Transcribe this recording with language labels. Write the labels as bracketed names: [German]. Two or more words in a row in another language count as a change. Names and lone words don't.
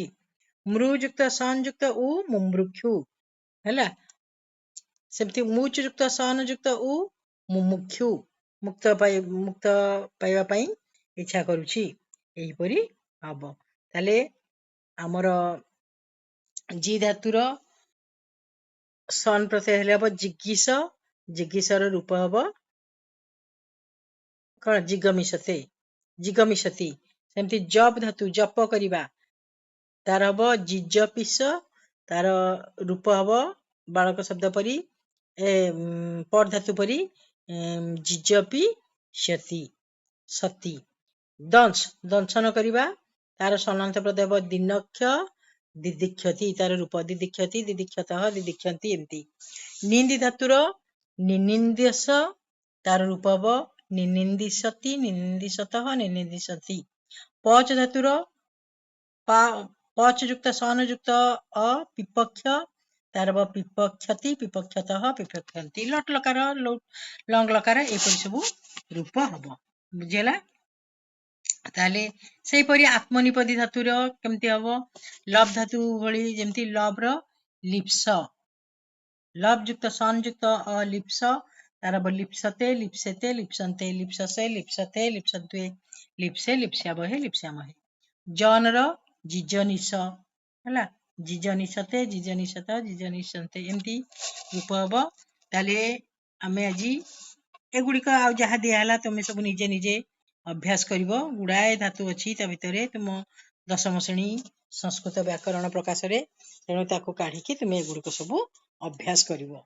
[Odia] ମୃ ଯୁକ୍ତ ସନ୍ ଯୁକ୍ତ ଉ ମୁମୃକ୍ଷୁ, ହେଲା। ସେମିତି ମୁଚ୍ ଯୁକ୍ତ ସନ୍ ଯୁକ୍ତ ଉ ମୁମୁକ୍ଷୁ, ମୁକ୍ତ ପାଇବା ପାଇଁ ଇଚ୍ଛା କରୁଛି, ଏହିପରି ହବ। ତାହାଲେ ଆମର ଜି ଧାତୁର ସନ ପ୍ରତ୍ୟୟ ହେଲେ ହେବ ଜିଗୀଷ, ଜିଗୀଷର ରୂପ ହେବ କଉଣ [Sanskrit] जिगमिषते, जिगमिषति। [Odia] ସେମିତି ଜପ ଧାତୁ ଜପ କରିବା ତାର ହେବ ଜିଜପିଷ, ତାର ରୂପ ହେବ ବାଳକ ଶବ୍ଦ ପରି ପର ଧାତୁ ପରି ଜିଜପି ଶତି ସତୀ। ଦଂଶ ଦଂଶନ କରିବା ତାର ସନାନ୍ତ ପଦ ହେବ ଦିନକ୍ଷ ଦିଦୀକ୍ଷତି, ତାର ରୂପ [Sanskrit] दिदीक्षति दिदीक्षतः दिदीक्षन्ति [Odia] एमती। ନିନ୍ଦି ଧାତୁର ନିନିନ୍ଦସ, ତାର ରୂପ ହେବ [Sanskrit] निनिंदिशति निनिंदिशतः निनिंदिशति। [Odia] ପଚ ଧାତୁର ପଚ ଯୁକ୍ତ ସନ ଯୁକ୍ତ ପିପକ୍ଷ, ତାର ହେବ [Sanskrit] पिपक्षति पिपक्षतः पिपक्षन्ति। [Odia] ଲଟ ଲକାର ଲଙ୍ଗ ଲକାର ଏପରି ସବୁ ରୂପ ହେବ। ବୁଝିଲା? ତାହାଲେ ସେହି ପରି ଆତ୍ମନେପଦୀ ଧାତୁର କେମିତି ହେବ ଲବ ଧାତୁ ଭଳି ଯେମିତି ଲବ ର ଲିପ୍ସ, ଲବ ଯୁକ୍ତ ସନ ଯୁକ୍ତ ଲିପ୍ସ, ତାର ହେବ [Sanskrit] लिप्सते लिप्सेते लिप्सन्ते लिप्ससे लिप्सते लिप्सन्ते लिप्से लिप्स्यामहे लिप्स्यामहे। [Odia] ଜନ ର ଜିଜନିଷ ହେଲା [Sanskrit] जिजनिषते जिजनिषत जिजनिषन्ते [Odia] ଏମିତି ରୂପ ହେବ। ତାହାଲେ ଆମେ ଆଜି ଏଗୁଡ଼ିକ ଆଉ ଯାହା ଦିଆ ହେଲା ତୁମେ ସବୁ ନିଜେ ନିଜେ ଅଭ୍ୟାସ କରିବ। ଗୁଡ଼ାଏ ଧାତୁ ଅଛି ତା ଭିତରେ ତୁମ ଦଶମ ଶ୍ରେଣୀ ସଂସ୍କୃତ ବ୍ୟାକରଣ ପ୍ରକାଶରେ ତେଣୁ ତାକୁ କାଢ଼ିକି ତୁମେ ଏଗୁଡ଼ିକ ସବୁ ଅଭ୍ୟାସ କରିବ।